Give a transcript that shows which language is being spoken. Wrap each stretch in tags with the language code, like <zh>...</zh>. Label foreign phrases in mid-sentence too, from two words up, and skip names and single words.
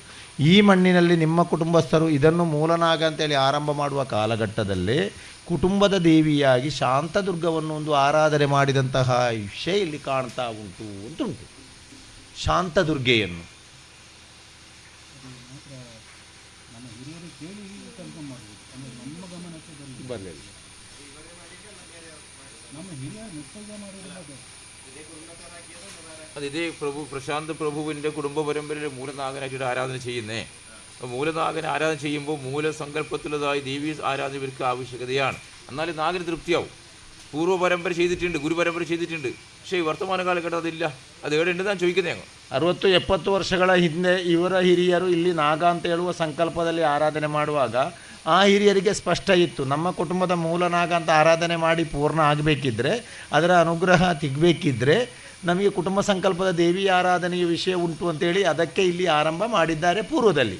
<kn>ಈ ಮಣ್ಣಿನಲ್ಲಿ ನಿಮ್ಮ ಕುಟುಂಬಸ್ಥರು ಇದನ್ನು ಮೂಲನಾಗ ಅಂತೇಳಿ ಆರಂಭ ಮಾಡುವ ಕಾಲಘಟ್ಟದಲ್ಲಿ ಕುಟುಂಬದ ದೇವಿಯಾಗಿ ಶಾಂತದುರ್ಗವನ್ನು ಒಂದು ಆರಾಧನೆ ಮಾಡಿದಂತಹ ವಿಷಯ ಇಲ್ಲಿ ಕಾಣ್ತಾ ಉಂಟು. ಶಾಂತದುರ್ಗೆಯನ್ನು ಬರಲಿಲ್ಲ.</kn> <ml>അതിതേ പ്രശാന്ത് പ്രഭുവിൻ്റെ കുടുംബ പരമ്പരയിലെ മൂലനാഗനായിട്ട് ആരാധന ചെയ്യുന്നേ. മൂലനാഗനെ ആരാധന ചെയ്യുമ്പോൾ മൂലസങ്കല്പത്തിലുള്ളതായി ദേവീ ആരാധന ഇവർക്ക് ആവശ്യകതയാണ്. എന്നാലും നാഗന് തൃപ്തിയാവും. പൂർവ്വ പരമ്പര ചെയ്തിട്ടുണ്ട്, ഗുരുപരമ്പര ചെയ്തിട്ടുണ്ട്. പക്ഷേ ഈ വർത്തമാന കാലഘട്ടം അതില്ല. അത് എവിടെ ഉണ്ട് ನಾನು ചോദിക്കുന്നത്. ഞങ്ങൾ</ml> <kn>60-70 ವರ್ಷಗಳ ಹಿಂದೆ ಇವರ ಹಿರಿಯರು ಇಲ್ಲಿ ನಾಗ ಅಂತ ಹೇಳುವ ಸಂಕಲ್ಪದಲ್ಲಿ ಆರಾಧನೆ ಮಾಡುವಾಗ ಆ ಹಿರಿಯರಿಗೆ ಸ್ಪಷ್ಟ ಇತ್ತು, ನಮ್ಮ ಕುಟುಂಬದ ಮೂಲ ನಾಗ ಅಂತ ಆರಾಧನೆ ಮಾಡಿ ಪೂರ್ಣ ಆಗಬೇಕಿದ್ರೆ, ಅದರ ಅನುಗ್ರಹ ಸಿಗಬೇಕಿದ್ರೆ ನಮಗೆ ಕುಟುಂಬ ಸಂಕಲ್ಪದ ದೇವಿ ಆರಾಧನೆಯ ವಿಷಯ ಉಂಟು ಅಂತೇಳಿ ಅದಕ್ಕೆ ಇಲ್ಲಿ ಆರಂಭ ಮಾಡಿದ್ದಾರೆ ಪೂರ್ವದಲ್ಲಿ.</kn>